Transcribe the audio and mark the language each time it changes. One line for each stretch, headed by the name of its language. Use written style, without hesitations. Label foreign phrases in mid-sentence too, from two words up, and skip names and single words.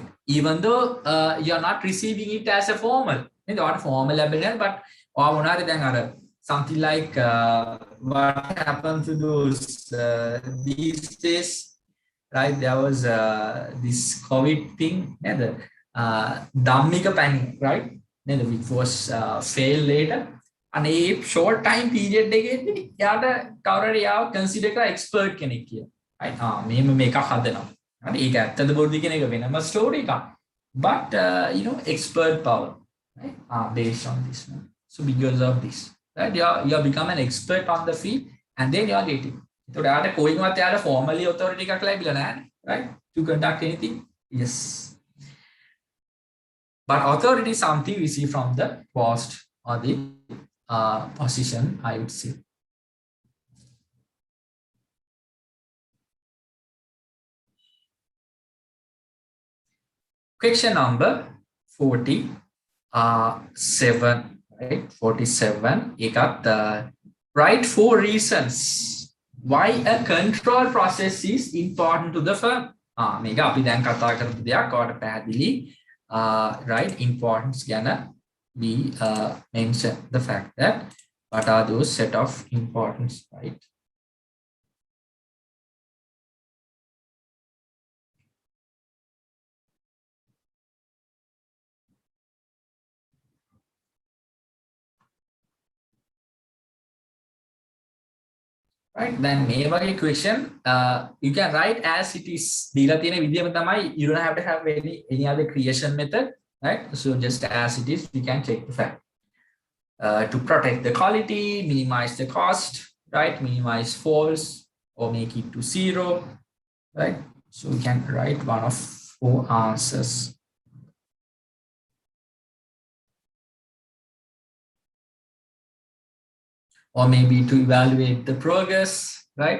English: Even though you are not receiving it as a formal, not formal but something like what happened to those these days, right? There was this COVID thing, the Dhammika panic, right? Which was failed later. And a short time period
Sinhala: එකේදී යාට කවුරුහරි යාව consider කරලා expert කෙනෙක් කියලා.
English: right?
Sinhala: මේම මේකක් හදනවා. හරි ඒක ඇත්තද බොරුද කියන එක වෙනම story එකක්.
English: But you know, expert power, right? Based on this one. So because of this, right? You are become an expert on the field and then you are getting.
Sinhala: So යාට කොයින්වත් යාට
English: formally authority
Sinhala: එකක් ලැබිලා නැහැ,
English: right? To conduct anything. Yes. But authority is something we see from the post or the position, I would say. Question number 47, right? 47. You got the right 4 reasons why a control process is important to the firm.
Sinhala: මේක අපි දැන් කතා කරපු දෙයක් ඔයාලට පැහැදිලි.
English: Right, importance ගැන we mention the fact that what are those set of importance, right? Right, then
Sinhala: මේ වගේ
English: question you can write as it is.
Sinhala: දීලා තියෙන විදියම තමයි,
English: you don't have to have any other creation method, right? So just as it is, you can check the fact. To protect the quality, minimize the cost, right? Minimize faults or make it to 0, right? So we can write one of 4 answers. Or maybe to evaluate the progress, right?